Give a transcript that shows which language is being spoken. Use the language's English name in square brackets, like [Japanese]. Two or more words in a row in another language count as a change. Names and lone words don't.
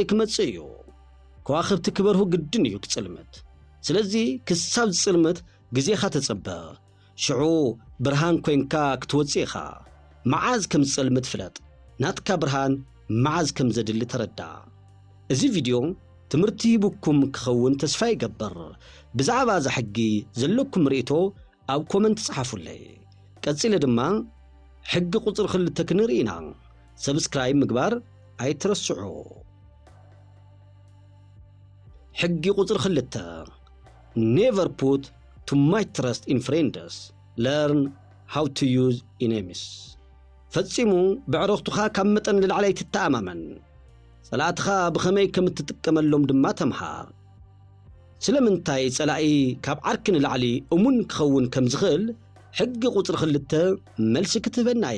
[Tigrinya] ክመጽእ እዩ ከዋኽብቲ ክበርሁ ግድን እዩ ክጽልመት ስለዚ ክሳብ ዝጽልመት ግዜኻ ተጸበ ሽዑ ብርሃን ኮይንካ ክትወጽእ ኢኻ መዓዝ ከም ዝጽልመት ፍለጥ ናትካ ብርሃን መዓዝ ከም ዘድሊ ተረዳ እዚ ቪድዮ ትምህርቲ ሂቡኩም ክኸውን ተስፋ ይገብር ብዛዕባ እዚ ሕጊ ዘለኩም ርእይቶ ኣብ ኮመንት ጻሓፉለይ ቀጺለ ድማ ሕጊ ቁጽር 2 ክንርኢና ሰብስክራይብ ምግባር ኣይትረስዑ ሕጊ ቁጽር 2 [English] never put too much trust in friends learn how to use enemies [Tigrinya] ፈጺሙ ብዕረኽቱኻ ካብ መጠን ልዕላይ ትተኣማመን ጸላእትኻ ብኸመይ ከም እትጥቀመሎም ድማ ተምሃር ስለምንታይ ጸላኢ ካብ ዓርኪ ንላዕሊ እሙን ክኸውን ከም ዝኽእል ሕጊ ቁጽር 2 መልሲ ክትህበና እያ